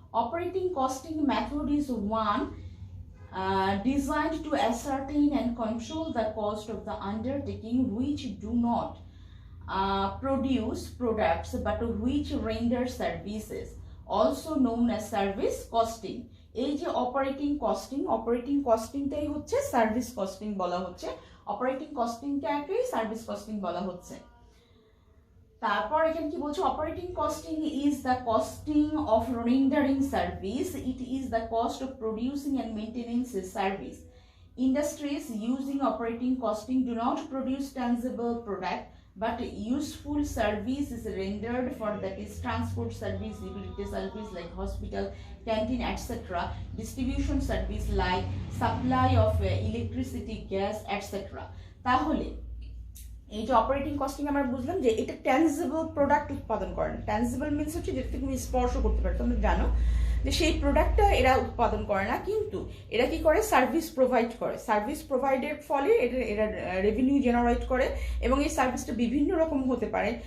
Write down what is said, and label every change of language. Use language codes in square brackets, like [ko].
[en] Operating costing method is one designed to ascertain and control the cost of the undertaking which do not produce products but which render services, also known as service costing. [bn] এই যে operating কস্টিংটাই হচ্ছে service costing বলা হচ্ছে। Operating কস্টিংটাকেই service costing বলা হচ্ছে। তারপর এখানে কি বলছো, [en] Operating costing is the costing of rendering service, it is the cost of producing and maintaining service. Industries using operating costing do not produce tangible product but useful service is rendered for, that is transport service, utility service like hospital, canteen, etc., distribution service like supply of electricity, gas, etc. [bn] তাহলে এই যে operating costing আমরা বুঝলাম যে এটা tangible product উৎপাদন করে না। ট্যাঞ্জিবল মিনস হচ্ছে যেটা তুমি স্পর্শ করতে পারো, তোমরা জানো যে সেই প্রোডাক্টটা এরা উৎপাদন করে না, কিন্তু এরা কি করে, সার্ভিস প্রোভাইড করে। সার্ভিস প্রোভাইডের ফলে এরা রেভিনিউ জেনারেট করে, এবং এই সার্ভিসটা বিভিন্ন রকম হতে পারে।